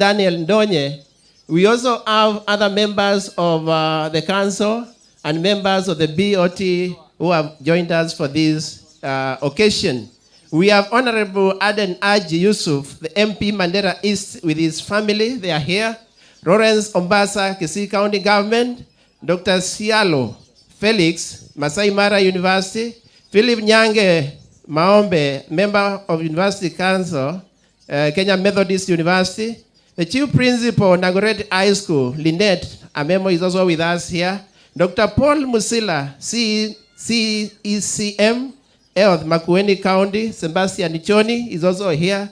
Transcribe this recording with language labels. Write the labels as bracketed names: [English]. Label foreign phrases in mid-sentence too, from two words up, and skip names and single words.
[English] Daniel Ndonye. We also have other members of the council and members of the BOT who have joined us for this occasion. We have Honorable Aden Aji Yusuf, the MP Mandera East with his family. They are here. Lawrence Ombasa, Kisii County Government. Dr. Sialo Felix, Masai Mara University. Philip Nyange Maombe, member of University Council, Kenya Methodist University. The Chief Principal, Nagoret High School, Lynette Amemo, is also with us here. Dr. Paul Musila, CECM, Health, Makueni County. Sebastian Ichoni is also here.